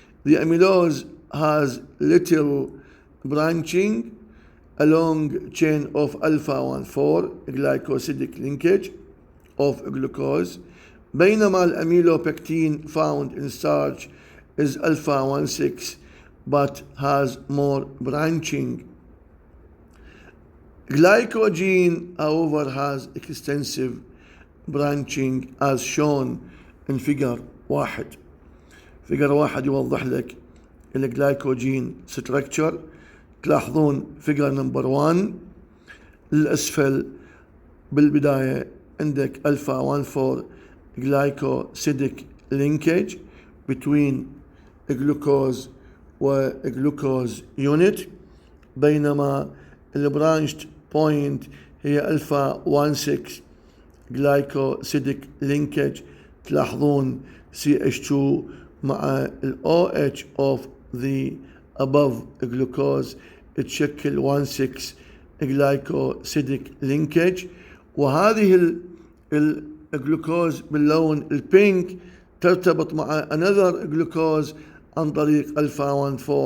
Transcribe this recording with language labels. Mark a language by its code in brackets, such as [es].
[en] The amylose has little branching along chain of alpha 1,4 glycosidic linkage of glucose، [ar] بينما [en] الامylopectin found in starch is alpha 1,6 but has more branching. Glycogen, however, has extensive branching as shown in figure 1. [ar] figure 1 يوضح لك الجلايكوجين structure. تلاحظون [en] figure number 1 [ar] للأسفل بالبداية عندك [en] alpha 1,4 glycosidic linkage between glucose وglucose unit، [ar] بينما البرانشد بوينت هي [en] alpha 1,6 glycosidic linkage. [ar] تلاحظون CH2 مع ال OH [en] of the above glucose [ar] تشكل 1,6 glycosidic linkage، وهذه الجلوكوز باللون البينك ترتبط مع [en] another glucose [ar] عن طريق alpha